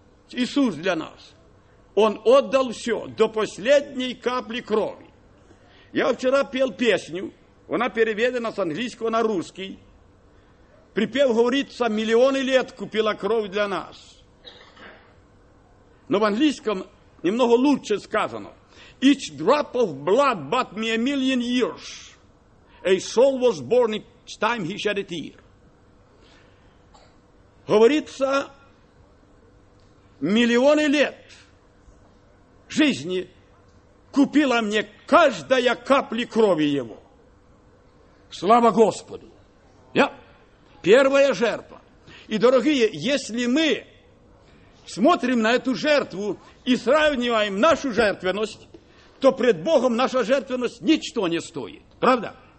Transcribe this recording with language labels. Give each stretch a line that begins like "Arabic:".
Russian: Иисус для нас. Он отдал все до последней капли крови. Я вчера пел песню, она переведена с английского на русский. Припев говорится, миллионы лет купила кровь для нас. Но в английском немного лучше сказано.
English: Each drop of blood bought me a million years. A soul was born each time he shed a tear.
Russian: Говорится, миллионы лет жизни купила мне каждая капля крови его. Слава Господу! Первая жертва. И, дорогие, если мы смотрим на эту жертву и сравниваем нашу жертвенность, то пред Богом наша жертвенность ничто не стоит. Правда?